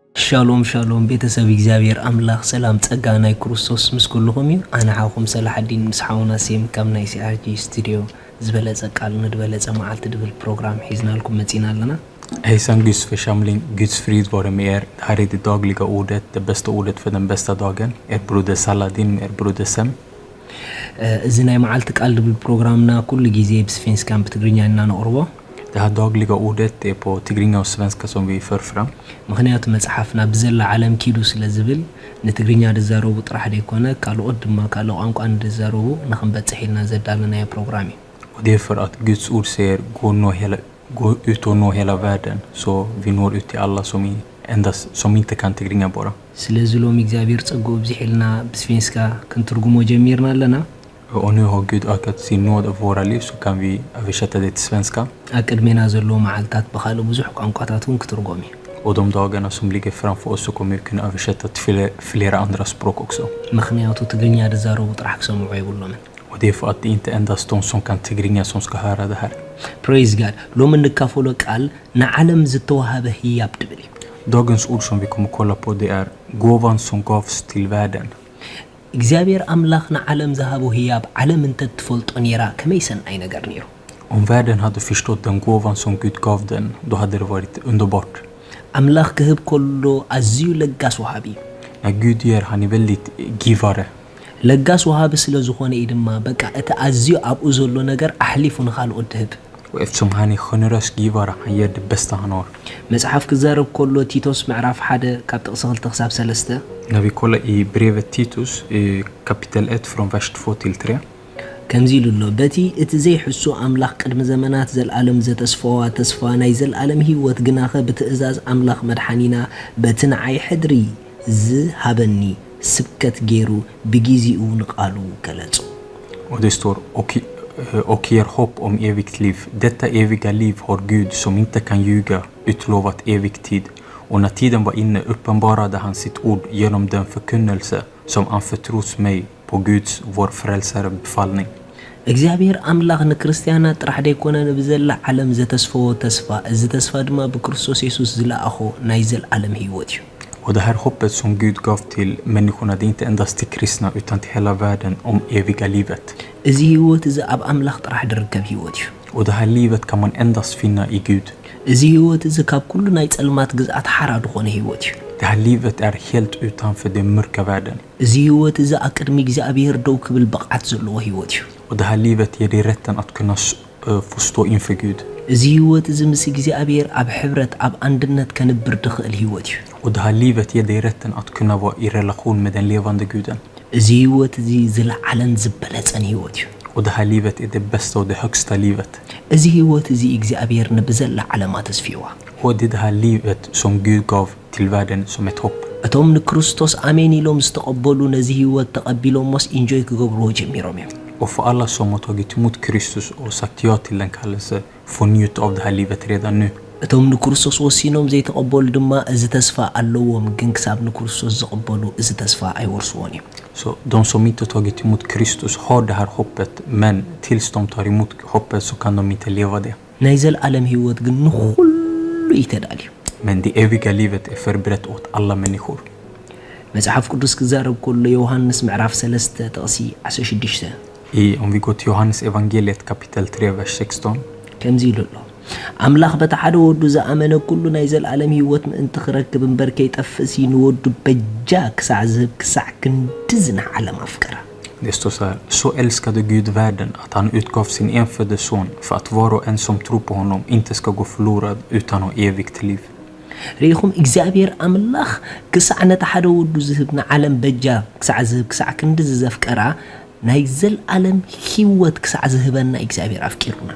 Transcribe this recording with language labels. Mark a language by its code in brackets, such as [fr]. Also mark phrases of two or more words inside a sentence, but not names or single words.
[he] שלום שלום [ti] بيتسب እግዚአብሔር አምላክ ሰላም ጸጋ ናይ ክርስቶስ ምስ ኩልኩም እዩ አና ዓኹም ሰላሐዲን ምስ ሓውና ሲም ከም ናይ ሲአርጂ ስቱዲዮ ዝበለጸ ቃል ንድበለጸ መዓልቲ ድብል ፕሮግራም ሒዝናልኩም መጺና ኣለና [sv] Hejsan Guds församling, Guds frid vare med er. Det här är det dagliga ordet, det bästa ordet för den bästa dagen. Er broder Saladin med er broder Sem. [ti] እዚ ናይ መዓልቲ ቃል ድብል ፕሮግራምና ኩሉ ጊዜ ብስፌንስካን ብትግርኛ እና ነቕርቦ [sv] Det här dagliga ordet är på tigringa och svenska som vi för fram. [ti] ምክንያቱ መጽሐፍና ብዘላ ዓለም ኪዱ ስለ ዝብል ንትግርኛ ድዛረቡ ጥራሕ ደይኮነ ካልኦት ድማ ካልኦ ቋንቋ እንድዛረቡ ንኽንበጽሕ ኢልና ዘዳለና ፕሮግራም እዩ [sv] Och det är för att Guds ord säger gå ut och nå hela världen så vi når ut till alla som inte kan tigringa bara. [ti] ስለዚ ሎም እግዚአብሔር ጸጋኡ ብዝሒልና ብስፌንስካ ክንትርጉሞ ጀሚርና ኣለና [sv] Och nu har Gud ökat sin nåd av våra liv så kan vi översätta det till svenska. [ti] አቅድሜና ዘሎ መዓልታት በኻልእ ብዙሕ ቋንቋታት እውን ክትርጎም እዩ [sv] Och de dagarna som ligger framför oss så kommer vi kunna översätta till flera andra språk också. [ti] ምክንያቱ ትግርኛ ድዛረቡ ጥራሕ ክሰምዑ ይብሎምን [sv] Och det är för att det inte endast de som kan tigringa som ska höra det här. [en] Praise God. [ti] ሎም እንካፈሎ ቃል ንዓለም ዝተወሃበ ህያብ ድብል [sv] Dagens ord som vi kommer kolla på det är gåvan som gavs till världen. [ti] እግዚአብሔር አምላክ ንዓለም ዝሃቦ ህያብ ዓለም እንተ ትፈልጦ ነራ ከመይ ሰናይ ነገር ነይሩ [sv] Om världen hade förstått den gåvan som Gud gav den, då hade det varit underbart. [ti] አምላክ ክህብ ከሎ ኣዝዩ ለጋስ ወሃቢ [sv] När Gud ger, han är väldigt givare. [ti] ለጋስ ወሃቢ ስለ ዝኾነ ድማ በቃ እቲ ኣዝዩ ኣብኡ ዘሎ ነገር ኣሕሊፉ ንኻልኦት ድህብ [sv] Och eftersom han är generös givare, han ger det bästa han har. [ti] መጽሐፍ ክዛረብ ከሎ ቲቶስ ምዕራፍ 1 ካብ ጥቕሲ 2 ክሳብ 3 [sv] När vi kollar i brevet Titus, kapitel 1 från vers 2 till 3. [ti] ከምዚ ኢሉሎ በቲ እቲ ዘይሕሱ ኣምላኽ ቅድሚ ዘመናት ዘለዓለም ዘተስፋዋ ተስፋ ናይ ዘለዓለም ህይወት ግናኸ ብትእዛዝ ኣምላኽ መድሓኒና በቲ ንዓይ ሕድሪ ዝሃበኒ ስብከት ገይሩ ብግዚኡ ንቃሉ ገለጹ [sv] Och det står och ger hopp om evigt liv. Detta eviga liv har Gud som inte kan ljuga utlovat evig tid. Och när tiden var inne uppenbarade han sitt ord genom den förkunnelse som anförtros mig på Guds, vår frälsare, befallning. [ti] እግዚአብሔር አምላኽ ንክርስቲያናት ጥራሕ ደይኮነን ብዘላ ዓለም ዘተስፈዎ ተስፋ እዚ ተስፋ ድማ ብክርስቶስ ኢየሱስ ዝለኣኾ ናይ ዘለዓለም ህይወት እዩ [sv] Och det här hoppet som Gud gav till människorna, det är inte endast till kristna utan till hela världen om eviga livet. [ti] እዚ ህይወት እዚ ኣብ ኣምላኽ ጥራሕ ድርከብ ህይወት እዩ [sv] Och det här livet kan man endast finna i Gud. [ti] እዚ ህይወት እዚ ካብ ኩሉ ናይ ጸልማት ግዝኣት ሓራድ ዝኾነ ህይወት እዩ [sv] Det här livet är helt utanför den mörka världen. [ti] እዚ ህይወት እዚ ኣብ ቅድሚ እግዚአብሔር ደው ክብል ብቕዓት ዘለዎ ህይወት እዩ [sv] Och det här livet ger dig rätten att kunna få stå inför Gud. [ti] እዚ ህይወት እዚ ምስ እግዚአብሔር ኣብ ሕብረት ኣብ አንድነት ከንብር ድኽእል ህይወት እዩ [sv] Och det här livet ger dig rätten att kunna vara i relation med den levande Guden. [ti] እዚ ህይወት እዚ ዝለዓለን ዝበለጸን ህይወት እዩ [sv] Och det här livet är det bästa och det högsta livet. [ti] እዚ ህይወት እዚ እግዚአብሔር ንብዘላ ዓለማ ተስፊዋ [sv] Och det är det här livet som Gud gav till världen som ett hopp. [ti] እቶም ንክርስቶስ አሜን ኢሎም ዝተቐበሉ ነዚ ህይወት ተቐቢሎሞስ ኢንጆይ ክገብርዎ ጀሚሮም እዮም [sv] Och för alla som har tagit emot Kristus och sagt ja till den kallelse får njuta av det här livet redan nu. [ti] እቶም ንክርስቶስ ወሲኖም ዘይተቐበሉ ድማ እዚ ተስፋ ኣለዎም ግን ክሳብ ንክርስቶስ ዝቐበሉ እዚ ተስፋ ኣይወርስዎን እዮም [sv] Så de som inte tagit emot Kristus har det här hoppet, men tills de tar emot hoppet så kan de inte leva det. [ti] ናይ ዘለዓለም ህይወት ግን ንኹሉ ይተዳልዩ [sv] Men det eviga livet är förberett åt alla människor. [ti] መጽሐፍ ቅዱስ ክዛረብ ከሎ ዮሐንስ ምዕራፍ 3 ጥቕሲ 16 [sv] Om vi går till Johannes evangeliet kapitel 3 vers 16. [ti] ከምዚ ኢሉ ኣሎ ኣምላኽ በቲ ሓደ ወዱ ዝኣመነ ኩሉ ናይ ዘለዓለም ህይወት ምእንቲ ክረክብ እምበር ከይጠፍእ ንወዱ በጃ ክሳዕ ዝህብ ክሳዕ ክንዲ ዝንዓለም ኣፍቀራ [sv] Det står så här: så älskade Gud världen att han utgav sin enfödde son för att var och en som tror på honom inte ska gå förlorad utan ha evigt liv. [ti] ሪኢኹም እግዚአብሔር ኣምላኽ ክሳዕ ነቲ ሓደ ወዱ ዝህብ ንዓለም በጃ ክሳዕ ዝህብ ክሳዕ ክንዲ ዘፍቀራ ናይ ዘለዓለም ህይወት ክሳዕ ዝህበና እግዚአብሔር ኣፍቂሩና